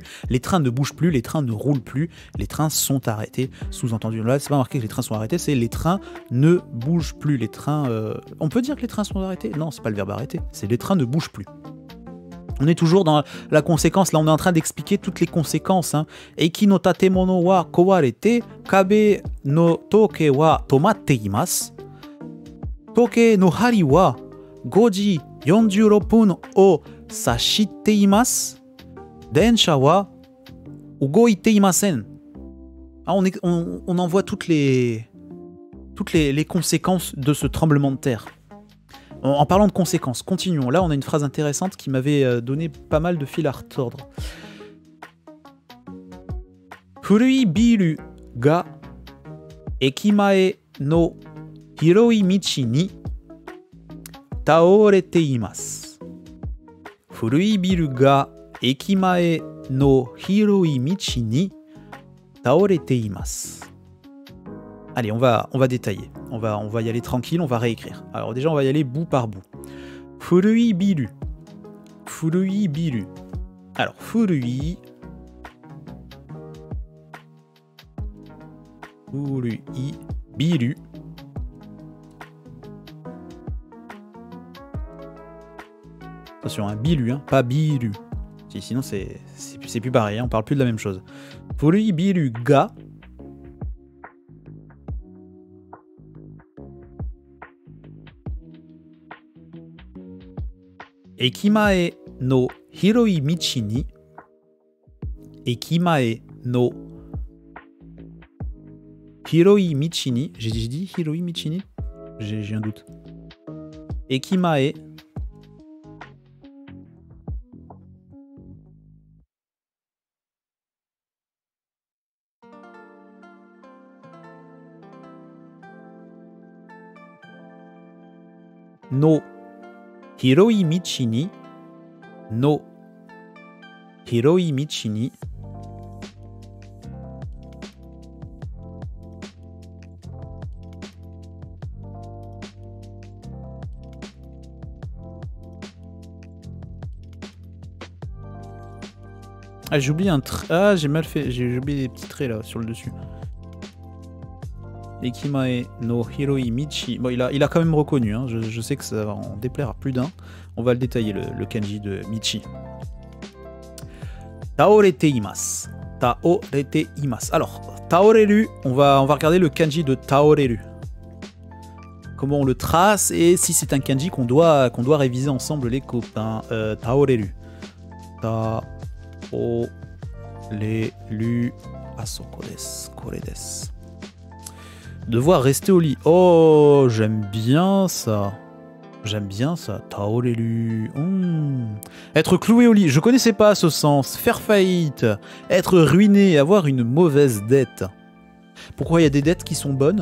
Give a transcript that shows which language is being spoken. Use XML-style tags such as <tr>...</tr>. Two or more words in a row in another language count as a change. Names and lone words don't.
<fr>Les trains ne bougent plus, les trains ne roulent plus, les trains sont arrêtés. Sous-entendu, là, c'est pas marqué que les trains sont arrêtés, c'est les trains ne bougent plus. Les trains... On peut dire que les trains sont arrêtés? Non, c'est pas le verbe arrêter, c'est les trains ne bougent plus. On est toujours dans la conséquence, là on est en train d'expliquer toutes les conséquences. Hein.</fr> <ja>駅の建物は壊れて、壁の時計は止まっています. 時計の針は 5 時46分を指しています。電車は動いていません。</ja> <fr>Ah, on en voit toutes les conséquences de ce tremblement de terre. En parlant de conséquences, continuons. Là, on a une phrase intéressante qui m'avait donné pas mal de fil à retordre.</fr> <ja>古いビルが駅前の広い道に倒れています. 古いビルが駅前の広い道に倒れています.</ja> <fr>Allez, on va détailler. On va y aller tranquille, on va réécrire. Alors déjà, on va y aller bout par bout.</fr> <ja>古いビル。古いビル.</ja> <fr>Alors, furui.</fr> <ja>古いビル.</ja> <fr>Attention, un biru, hein, pas biru. Sinon, c'est plus pareil, hein, on parle plus de la même chose.</fr> <ja>古いビルが。駅前の広い道に. 駅前の広い道に.</ja> <fr>J'ai dit</fr> <ja>広い道に?</ja> <fr>J'ai un doute.</fr> <ja>駅前の広い道にの広い道に</ja> <fr>Ah, j'ai oublié un trait. Ah, j'ai mal fait. J'ai oublié des petits traits là sur le dessus.</fr> <ja>駅前の広い道.</ja> <fr>Bon, il a quand même reconnu. Hein. Je sais que ça va en déplaire à plus d'un. On va le détailler, le kanji de Michi.</fr> <ja>倒れています。倒れています.</ja> <fr>Alors, taoreru, on va regarder le kanji de taoreru. Comment on le trace et si c'est un kanji qu'on doit réviser ensemble les copains.</fr> <ja>倒れる。倒れる. あそこです、これです.</ja> <fr>Devoir rester au lit. Oh, j'aime bien ça. J'aime bien ça. Taoreru. Être cloué au lit. Je connaissais pas ce sens. Faire faillite. Être ruiné. Avoir une mauvaise dette. Pourquoi il y a des dettes qui sont bonnes?</fr>